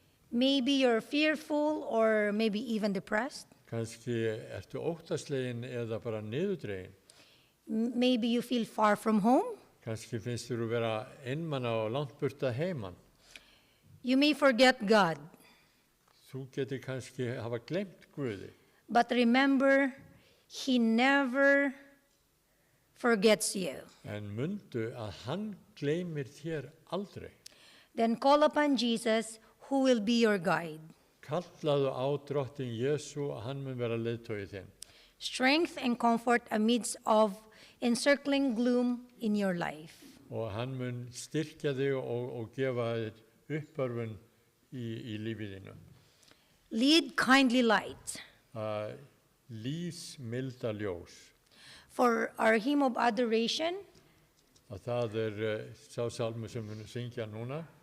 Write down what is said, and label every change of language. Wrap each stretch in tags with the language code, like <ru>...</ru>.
<en>Maybe you're fearful or maybe even depressed.</en> <is>Kanski ertu óttaslegin eða bara niðurdregin.</is> <en>Maybe you feel far from home.</en> <is>Kanski finnst þér vera einmana og langt burt að heiman.</is> <en>You may forget God,</en> <is>Þú getur kannski hafa gleymt Guði.</is> <en>but remember, He never forgets you.</en> <is>En mundu að hann gleymir þér aldrei.</is> <en>Then call upon Jesus, who will be your guide.</en> <is>Kallaðu á drottin Jesú að hann mun vera leiðtogi þinn.</is> <en>Strength and comfort amidst of encircling gloom in your life.</en> <is>Og hann mun styrkja þig og gefa þér uppörfun í lífið þínu.</is> <en>Lead kindly light.</en> <is>Lýs milda ljós.</is> <en>For our hymn of adoration,</en> <is>Að það er sá sálmur sem við syngja núna.</is>